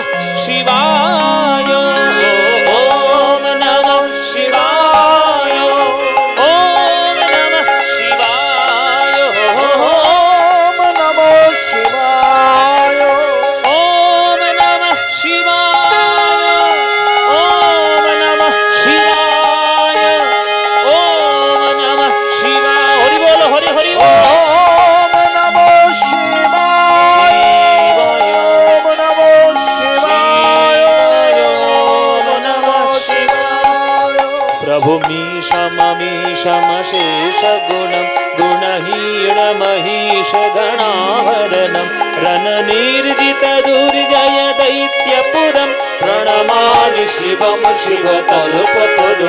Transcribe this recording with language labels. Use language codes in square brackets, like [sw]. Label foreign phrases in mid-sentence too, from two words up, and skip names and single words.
[sa] শিবায়, ওম নমঃ শিবায়, ওম নমঃ শিবায়, ওম নমঃ শিবায়, ওম নমঃ শিবায়, ওম নমঃ শিবায়, ওম নমঃ শিবায়। [bn] হরি বল, হরি হরি বল। [sa] ওম নমঃ শিবায়, ওম নমঃ শিবায়, ওম নমঃ শিবায়। प्रभु मीशममीशमशेष गुणं गुणहीणमहीश गणाभरणं रणनिर्जित दुर्जय दैत्यपुरं प्रणमामि शिवं शिवकल्पतरुं।